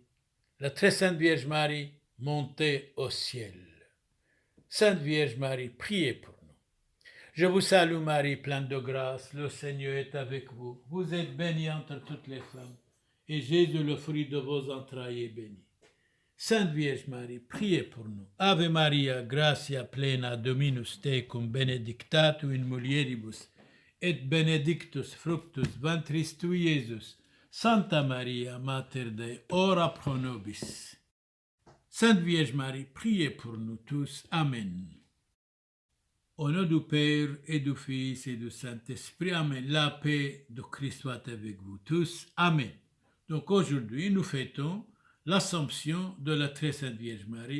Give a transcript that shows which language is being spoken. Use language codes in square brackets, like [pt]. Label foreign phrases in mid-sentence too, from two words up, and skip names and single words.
[fr] La Très Sainte Vierge Marie, montez au ciel. Sainte Vierge Marie, priez pour nous. Je vous salue Marie, pleine de grâce, le Seigneur est avec vous. Vous êtes bénie entre toutes les femmes, et Jésus, le fruit de vos entrailles, est béni. Sainte Vierge Marie, priez pour nous. [la] Ave Maria, gratia plena, Dominus tecum, benedicta tu in mulieribus, et benedictus fructus ventris tui, Iesus. Santa Maria, Mater Dei, ora pro nobis. [fr] Sainte Vierge Marie, priez pour nous tous. Amen. Au nom du Père et du Fils et du Saint-Esprit, Amen. La paix de Christ soit avec vous tous. Amen. Donc aujourd'hui, nous fêtons l'Assomption de la Très Sainte Vierge Marie.